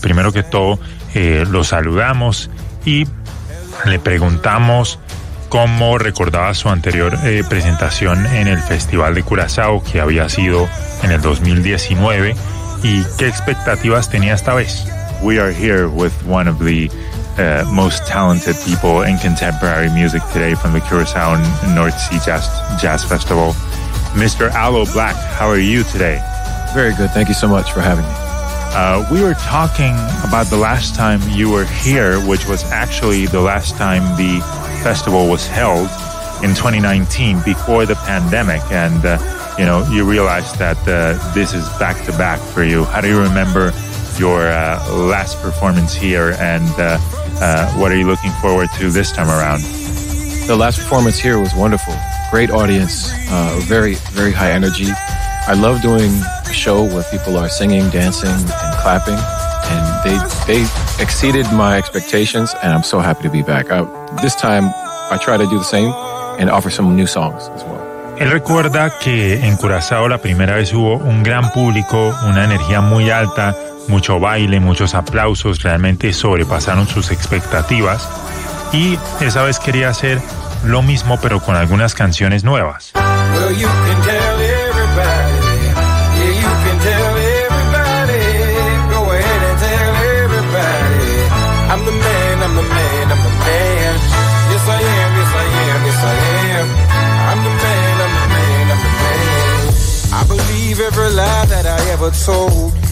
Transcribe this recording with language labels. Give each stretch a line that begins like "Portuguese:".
Spanish: Primero que todo, lo saludamos y le preguntamos cómo recordaba su anterior presentación en el Festival de Curazao, que había sido en el 2019, y qué expectativas tenía esta vez.
English: We are here with one of the most talented people in contemporary music today from the Curaçao North Sea Jazz Festival. Mr. Aloe Black, how are you today? Very good. Thank you so much for having me. We were talking about the last time you were here, which was actually the last time the festival was held in 2019 before the pandemic. And, you know, you realized that this is back to back for you. How do you remember your last performance here, and what are you looking forward to this time around? The last performance here was wonderful. Great audience, very, very high energy. I love doing a show where people are singing, dancing, and clapping, and they exceeded my expectations, and I'm so happy to be back. This time, I try to do the same and offer some new songs as well.
Spanish: Él recuerda que en Curazao la primera vez hubo un gran público, una energía muy alta, mucho baile, muchos aplausos, realmente sobrepasaron sus expectativas. Y esa vez quería hacer lo mismo, pero con algunas canciones nuevas.
English: Well, you can tell everybody, yeah, you can tell everybody, go ahead and tell everybody, I'm the man, I'm the man, I'm the man, yes I am, yes I am, yes I am, I'm the man, I'm the man, I'm the man, I believe every lie that I ever told.